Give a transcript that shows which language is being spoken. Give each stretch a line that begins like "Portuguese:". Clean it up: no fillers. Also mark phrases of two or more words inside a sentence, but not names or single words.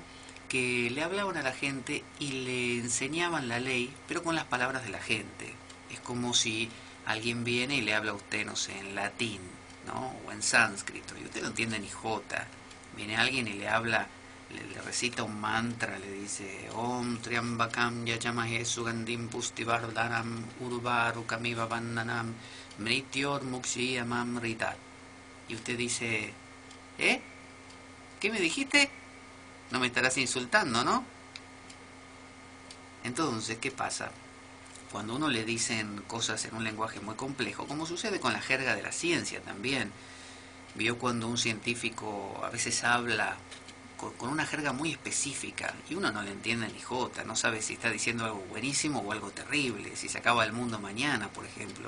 Spanish: Que le hablaban a la gente y le enseñaban la ley, pero con las palabras de la gente. Es como si alguien viene y le habla a usted, no sé, en latín, ¿no? O en sánscrito, y usted no entiende ni jota. Viene alguien y le habla, le recita un mantra, le dice
Sanskrit: ॐ त्र्यम्बकं यजामहे सुगन्धिं पुष्टिवर्धनम् उर्वारु कमिव बन्धनान् मृत्योर् मुक्षीय मामृतात्.
Spanish: Y usted dice, ¿qué me dijiste? No me estarás insultando, ¿no? Entonces, ¿qué pasa? Cuando uno le dicen cosas en un lenguaje muy complejo, como sucede con la jerga de la ciencia también, vio cuando un científico a veces habla con una jerga muy específica y uno no le entiende ni jota, no sabe si está diciendo algo buenísimo o algo terrible, si se acaba el mundo mañana, por ejemplo.